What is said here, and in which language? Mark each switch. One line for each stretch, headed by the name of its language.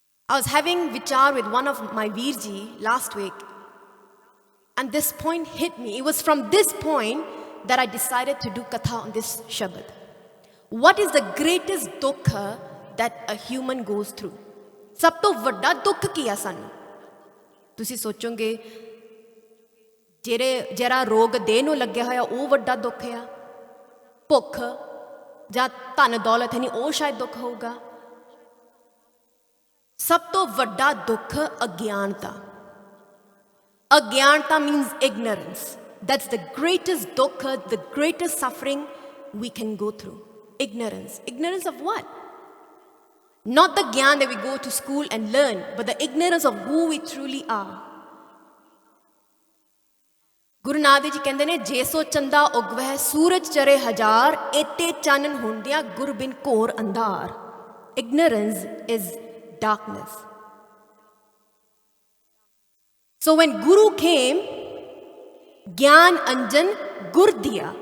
English: I was having Veechar with one of my Veerji last week, and this point hit me. It was from this point that I decided to do Katha on this Shabad. What is the greatest dukha that a human goes through?
Punjabi: Sab to vadda dukh ki hai sanu? Tusi sochonge, ਜਿਹੜਾ ਰੋਗ ਦੇਹ ਨੂੰ ਲੱਗਿਆ ਹੋਇਆ ਉਹ ਵੱਡਾ ਦੁੱਖ ਆ, ਭੁੱਖ ਜਾਂ ਧਨ ਦੌਲਤ ਹੈ ਨਹੀਂ ਉਹ ਸ਼ਾਇਦ ਦੁੱਖ ਹੋਊਗਾ, ਸਭ ਤੋਂ ਵੱਡਾ ਦੁੱਖ ਅਗਿਆਨਤਾ।
English: ਅਗਿਆਨਤਾ means ignorance. That's the greatest dukkha, the greatest suffering we can go through. Ignorance. Ignorance of what? Not the gyan that we go to school and learn, but the ignorance of who we truly are.
Punjabi: Guru Nanak Dev ji ਕਹਿੰਦੇ ਨੇ, ਜੇ ਸੋ ਚੰਦਾ ਉਗਵਹਿ ਸੂਰਜ ਚਰੇ ਹਜ਼ਾਰ, ਏਤੇ ਚਾਨਣ ਹੁੰਦਿਆਂ ਗੁਰ ਬਿਨ ਘੋਰ ਅੰਧਾਰ.
English: Ignorance is darkness. So when Guru came,
Punjabi: Gyan Anjan Gur diya.